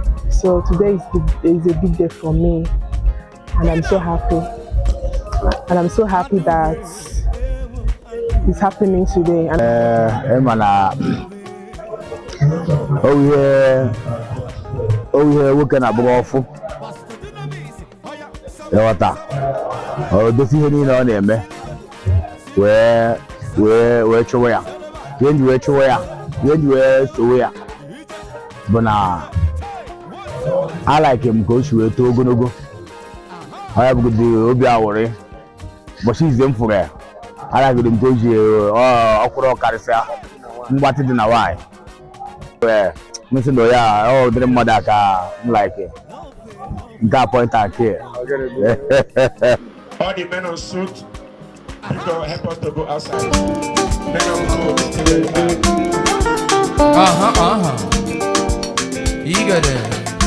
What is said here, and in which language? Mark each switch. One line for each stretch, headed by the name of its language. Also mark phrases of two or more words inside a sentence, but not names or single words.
English: So today is the, is a big day for me, and I'm so happy. And I'm so happy that it's happening today. And Eh, eh, mana, oh yeah, oh yeah, we can above.
Igbo: Ịghọta? O dozi ihe niile ọ na-eme, wee, wee, wee chụwa ya. Ihe m ji wee chụwa ya, ihe m ji wee sowe ya bụ na
English: I like him
Igbo: ka o si wee too ogologo. Ọ ya bụgodị obi aṅụrị. Ụbọchị izizi m fụrụ ya,
English: I like him
Igbo: ka o ji, ọ, ọkwụrụ karịsịa mgbatị dị na nwaanyị. Eh, m sị na ya, ọ dịrị mmadụ a ka m like. Nke a
English: point and kill. All the men on suit, please don't help us to go outside. Men on suit, stay where you are. Uh-huh, uh-huh. You got it.